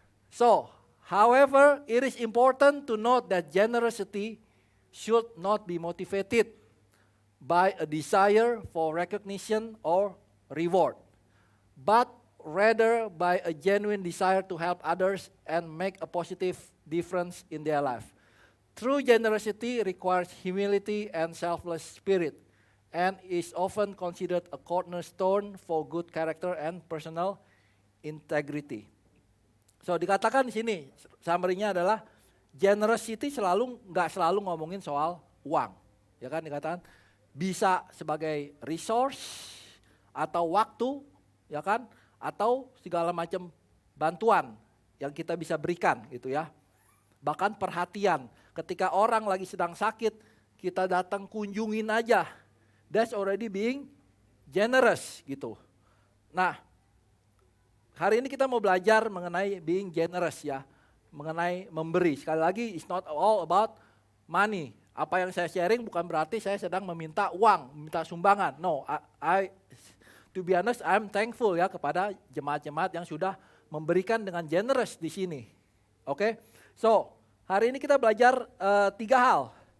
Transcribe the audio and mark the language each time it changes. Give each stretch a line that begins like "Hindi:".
English: So, however, it is important to note that generosity should not be motivated by a desire for recognition or reward, but rather by a genuine desire to help others and make a positive difference in their life. True generosity requires humility and selfless spirit, and is often considered a cornerstone for good character and personal integrity.
Indonesian: So dikatakan di sini, summary-nya adalah generosity nggak selalu ngomongin soal uang. Ya kan dikatakan bisa sebagai resource atau waktu, ya kan, atau segala macam bantuan yang kita bisa berikan gitu ya. Bahkan perhatian, ketika orang lagi sedang sakit, kita datang kunjungin aja.
English: That's already being generous
Indonesian: gitu. Nah, hari ini kita mau belajar mengenai
English: being generous
Indonesian: ya, mengenai memberi. Sekali lagi,
English: it's not all about money.
Indonesian: Apa yang saya sharing bukan berarti saya sedang meminta uang, meminta sumbangan.
English: No, to be honest, I'm thankful
Indonesian: ya kepada jemaat-jemaat yang sudah memberikan dengan generous di sini. Oke, so hari ini kita belajar 3 hal.